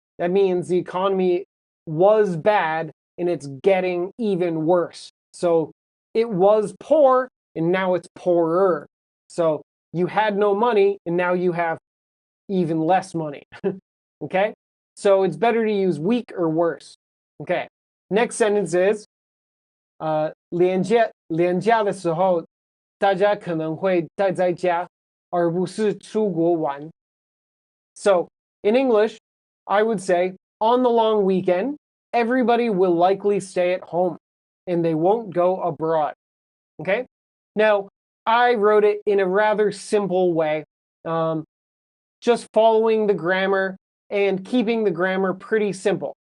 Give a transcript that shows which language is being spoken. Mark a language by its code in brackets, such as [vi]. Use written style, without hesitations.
[en] That means the economy was bad and it's getting even worse. So it was poor and now it's poorer. So you had no money and now you have even less money. Okay? So it's better to use weak or worse. Okay. Next sentence is [zh] 廉价的时候大家可能会待在家而不是出国玩. [en] So in English, I would say on the long weekend, everybody will likely stay at home and they won't go abroad. Okay? Now, I wrote it in a rather simple way, just following the grammar and keeping the grammar pretty simple.